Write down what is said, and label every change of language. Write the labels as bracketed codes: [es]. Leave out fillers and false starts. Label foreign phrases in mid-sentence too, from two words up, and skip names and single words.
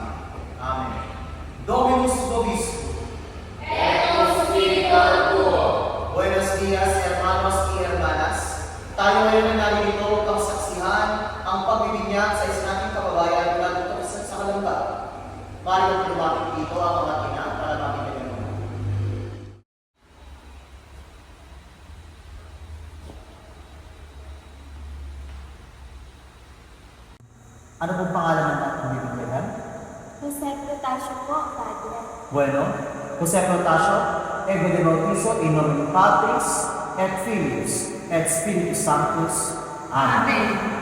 [la] Amen. Dominus vobiscum. Et con spirito tuo. [es] Buenos dias, hermanos y hermanas. [tl] Tayo ngayon ay narito upang saksihan ang pagbibinyag sa isa nating kababayan mula dito sa Kalamba. Maaari lumapit dito ang mga ina para makita niyo. Ano pong pangalan ng ating bibigyan? Jose Protasio po, Padre. [la] Bueno, Jose Protasio, ego de bautizo in nomine Patris et Filius et Spiritus Sanctus. Amen.